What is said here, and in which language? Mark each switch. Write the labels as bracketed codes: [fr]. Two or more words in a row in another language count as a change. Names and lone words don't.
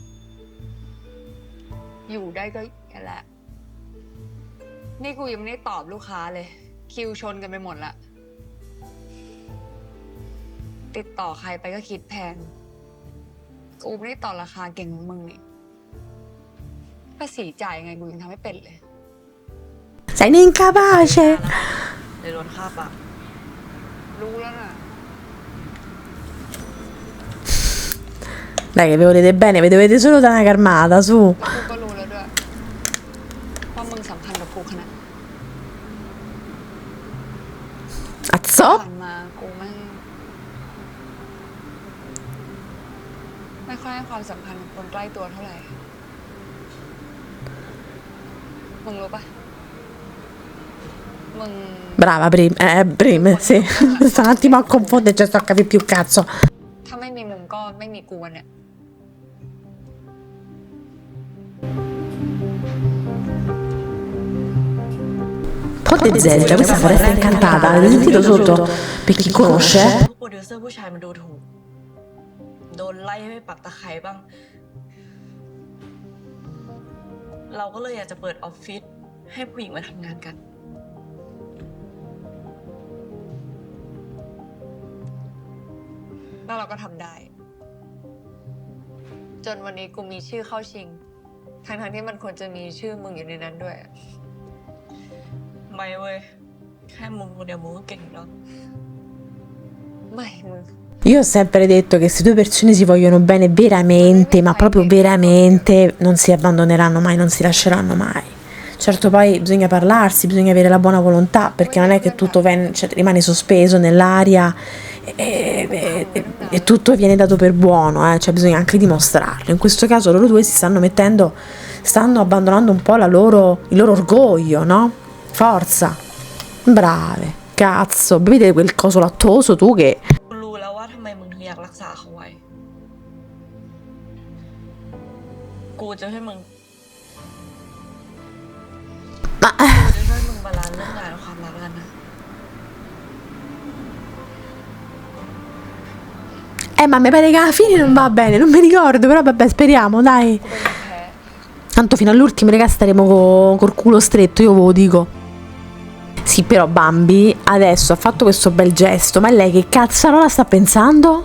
[th] อยู่ได้ก็แค่แหละ นี่กูยังไม่ได้ตอบลูกค้าเลย คิวชนกันไปหมดละ ติดต่อใครไปก็คิดแพง กูไม่ได้ต่อราคาเก่งเหมือนมึงนี่ภาษีจ่ายยังไงกูยังทำไม่เป็นเลย [it] Sei un incapace. [th] เลยโดนฆ่าปาก รู้แล้วน่ะ [it] Dai, che vi volete bene, vi dovete solo dare una carmata, su. [th] กูก็รู้แล้วด้วยว่ามึงสำคัญกับกูขนาด [it] Azzo. [th] ผ่านมากูไม่ค่อยให้ความสำคัญกับคนใกล้ตัวเท่าไหร่ มึงรู้ปะมึง [it] Brava, Prim, sì. Sto un attimo a confondere, cioè sto a capire più cazzo. [th] ถ้าไม่มีมึงก็ไม่มีกูวันเนี่ย [it] Ponte Zelda, questa foresta incantata, avete sentito sotto? Per chi conosce? [th] พวกโปรดิวเซอร์ผู้ชายมันดูถูก โดนไล่ให้ไปปักตะไคร้บ้าง เราก็เลยอยากจะเปิดออฟฟิศให้ผู้หญิงมาทำงานกัน แล้วเราก็ทำได้ จนวันนี้กูมีชื่อเข้าชิง ทั้งที่มันควรจะมีชื่อมึงอยู่ในนั้นด้วย ไม่เว้ย แค่มึงคนเดียวมึงก็เก่งแล้ว ไม่มึง [it] Io ho sempre detto che se due persone si vogliono bene veramente, ma proprio veramente, non si abbandoneranno mai, non si lasceranno mai. Certo, poi bisogna parlarsi, bisogna avere la buona volontà, perché non è che tutto cioè, rimane sospeso nell'aria e tutto viene dato per buono, cioè bisogna anche dimostrarlo. In questo caso loro due si stanno abbandonando un po' il loro orgoglio, no? Forza, brave, cazzo, bevete quel coso lattoso tu che... [th] กูรู้แล้วว่าทำไมมึงถึงอยากรักษาเขาไว้ กูจะให้มึง [it] Ma [th] กูจะช่วยมึงบาลานซ์เรื่องงานและความรักกันนะ [it] ma mi pare che alla fine non va bene, non mi ricordo, però vabbè, speriamo, dai. Tanto fino all'ultimo, raga, staremo col culo stretto, io ve lo dico. Sì, però Bambi adesso ha fatto questo bel gesto, ma lei che cazzarola sta pensando?